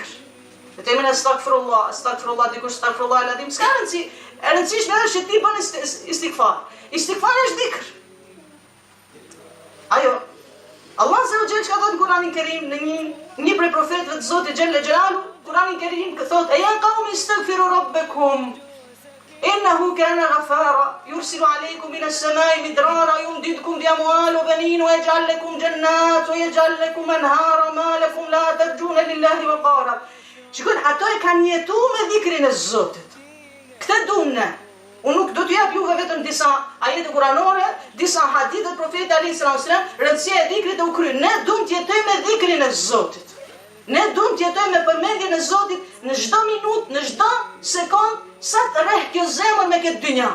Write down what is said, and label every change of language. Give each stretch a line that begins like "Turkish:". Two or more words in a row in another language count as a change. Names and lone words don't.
Albanian: Dhe të emin astaghfirullah, dikush
Arabic: أستغفر الله العظيم,
Albanian: s'ka rëndësi. E rëndësishme është që ti bën istighfar. Istighfari është dhikr. Ajo,
Arabic: الله عز وجل
Albanian: ka thënë në Kur'anin Kerim në një prej profetëve të Zotit Gjelle Gjelalu, Kur'anin Kerim ka thotë:
Arabic: "يا قوم استغفروا ربكم إنه كان غفارا يرسل عليكم من السماء مدرارا يمددكم بأموال وبنين ويجعل لكم جنات ويجعل لكم أنهارا ما لكم لا ترجون لله وقارا."
Albanian: Shikoni, ato e kanë jetuar me dhikrin e Zotit. Këtë duam ne. Unë nuk do t'ju jap juve vetëm disa ajete kuranore, disa hadithe të profetit
Arabic: عليه السلام,
Albanian: rëndësia e dhikrit u kryen. Ne duam të jetojmë me dhikrin e Zotit. Ne duam të jetojmë me përmendjen e Zotit në çdo minutë, në çdo sekond, sa të rreh kjo zemër me këtë dynja.